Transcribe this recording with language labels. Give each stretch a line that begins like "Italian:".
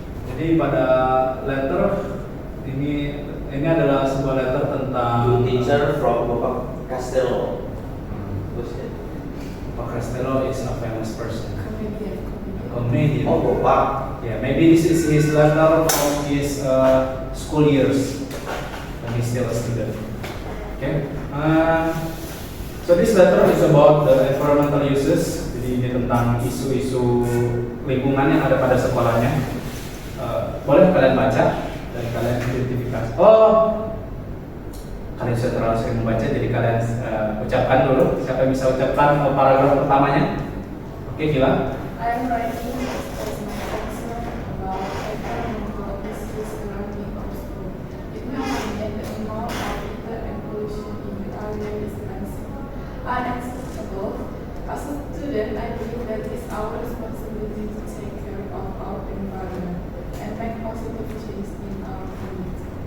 Indonesian: Jadi pada letter ini adalah sebuah letter tentang
English: Teacher from Bapak Castello. Bapak Castello is a famous person. Comedian.
Indonesian: Oh, Bapak.
English: Yeah, maybe this is his letter from his school years when he's still a student. Okay. So this letter is about the environmental uses.
Indonesian: Jadi ini tentang isu-isu lingkungan yang ada pada sekolahnya. Boleh kalian baca dan kalian identifikasi. Oh, kalian sudah terlalu sering membaca, jadi kalian ucapkan dulu. Siapa yang bisa ucapkan paragraf pertamanya? Oke, Gila.
English: I am writing this as my answer about environmental issues surrounding our school. It may mean that the amount of litter and pollution in the area is unacceptable. As a student, I believe that it's our responsibility to take care of our environment and make positive change in our community.